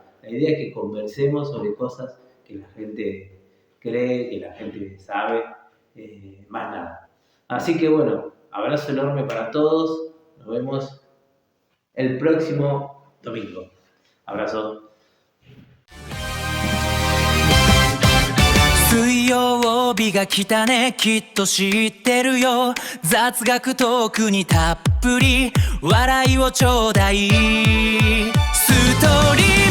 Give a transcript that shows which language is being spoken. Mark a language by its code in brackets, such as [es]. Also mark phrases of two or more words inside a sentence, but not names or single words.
[es] La idea es que conversemos sobre cosas que la gente cree, que la gente sabe, más nada. Así que bueno, abrazo enorme para todos, nos vemos el próximo domingo. Abrazo. [ja] 水曜日が来たね、きっと知ってるよ。雑学トークにたっぷり笑いをちょうだい。ストーリー